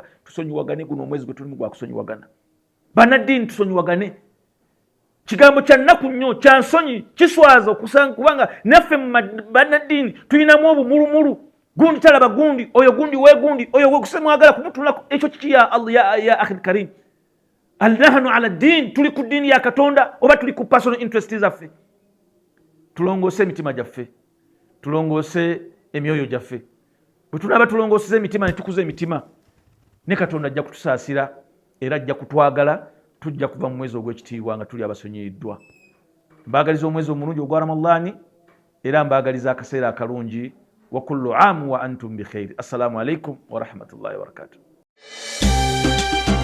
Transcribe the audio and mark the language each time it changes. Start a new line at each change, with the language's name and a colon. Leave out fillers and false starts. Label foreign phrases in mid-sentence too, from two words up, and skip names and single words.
Ganda: Tusonyiwagane, guno omwezi gwe tulimu gwa kusonyiwagana. Bannaddiini tusonyiwagane. Kigambo kya nnaku nnyo, kya nsonyi, kiswaza okusanga kubanga naffe mu bannaddiini tulinamu obumulumulu. Gundi talaba gundi, oyo gundi we gundi, oyo we kusemwagala kumutulako. Ekyo kiki
Arabic: يا الله يا أخي الكريم نحن على دين,
Ganda: tuli ku ddiini ya Katonda oba tuli ku
English: personal interest
Ganda: zaffe? Tulongoose emitima gyaffe, tulongoose emyoyo gyaffe. Bwe tunaaba tulongooseza emitima ne tukuza emitima, ne Katonda ajja kutusaasira era ajja kutwagala, tujja kuva mu mwezi ogw'ekitiibwa nga tuli abasonyiyiddwa. Mbaagaliza omwezi omulungi ogwa Ramadhaani era mbaagaliza akaseera akalungi.
Arabic: وكل عام وأنتم بخير. السلام عليكم ورحمة الله وبركاته.